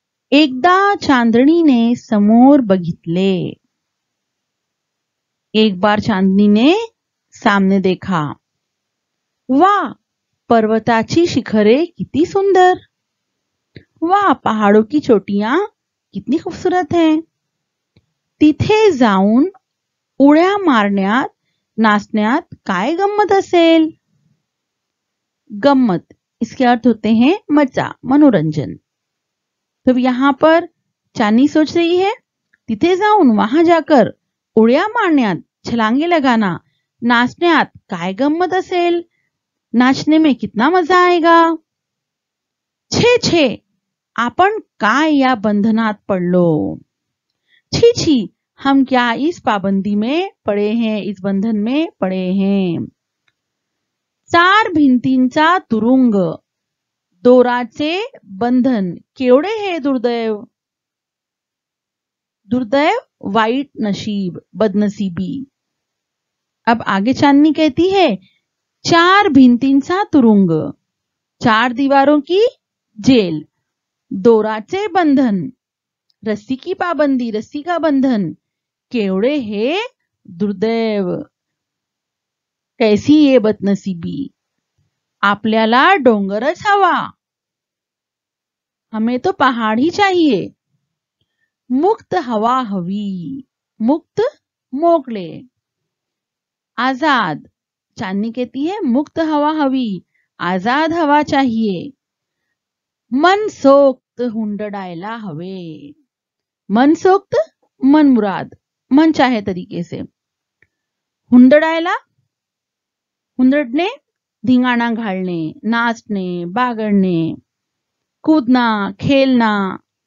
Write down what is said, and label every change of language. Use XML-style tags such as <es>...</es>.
<mr>एकदा चांदणीने समोर बघितले।</mr> <hi>एक बार चांदनी ने सामने देखा।</hi> <mr>वाह, पर्वताची शिखरे किती सुंदर।</mr> <hi>वाह, पहाड़ों की चोटियां कितनी खूबसूरत हैं।</hi> <mr>तिथे जाऊन उड्या मारण्यात नाचण्यात काय गम्मत असेल।</mr> <hi>गम्मत इसके अर्थ होते हैं मजा, मनोरंजन। तो यहाँ पर चांदनी सोच रही है</hi> <mr>तिथे जाऊन,</mr> <hi>वहां जाकर</hi> <mr>उड्या मारण्यात,</mr> <hi>छलांगे लगाना,</hi> <mr>नाचण्यात काय गम्मत असेल,</mr> <hi>नाचने में कितना मजा आएगा।</hi> <mr>छे छे, आपण काय या बंधनात पडलो।</mr> <hi>छी छी, हम क्या इस पाबंदी में पड़े हैं, इस बंधन में पड़े हैं।</hi> <mr>चार भिंतींचा तुरुंग, दोराचे बंधन, केवढे हे दुर्दैव। दुर्दैव वाईट नशीब,</mr> <hi>बदनसीबी। अब आगे चांदनी कहती है</hi> <mr>4 भिंतींचा तुरुंग,</mr> <hi>4 दीवारों की जेल,</hi> <mr>दोराचे बंधन,</mr> <hi>रस्सी की पाबंदी, रस्सी का बंधन,</hi> <mr>केवड़े हे दुर्दैव।</mr> <hi>कैसी ये बदनसीबी,</hi> <mr>आपल्याला डोंगरच हवा,</mr> <hi>हमें तो पहाड़ ही चाहिए।</hi> <mr>मुक्त हवा हवी, मुक्त मोकळे, आजाद।</mr> <hi>चांदनी कहती है</hi> <mr>मुक्त हवा हवी,</mr> <hi>आजाद हवा चाहिए।</hi> <mr>मनसोक्त हुंडडायला हवे, मनसोक्त</mr> <hi>मन मुराद, मन चाहे तरीके से।</hi> <mr>हुंडडायला, हुंदडणे, धिंगाणा घालणे, नाचणे, बागडणे,</mr> <hi>कूदना, खेलना।</hi>